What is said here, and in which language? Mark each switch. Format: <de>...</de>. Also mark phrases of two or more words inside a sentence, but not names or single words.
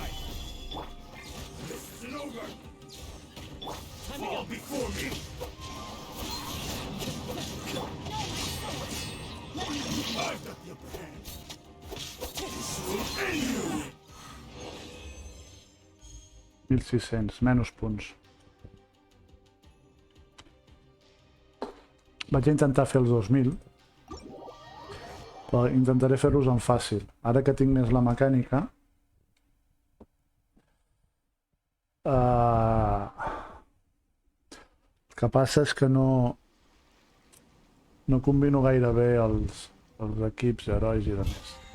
<en>Listen over. Fall before me. I've got the upper hand. This will end you.</en> <ca>1.600, menys punts. Vaig intentar fer els 2.000, però intentaré fer-los en fàcil. Ara que tinc més la mecànica... El que passa és que no combino gaire bé els equips, herois i demés.</ca>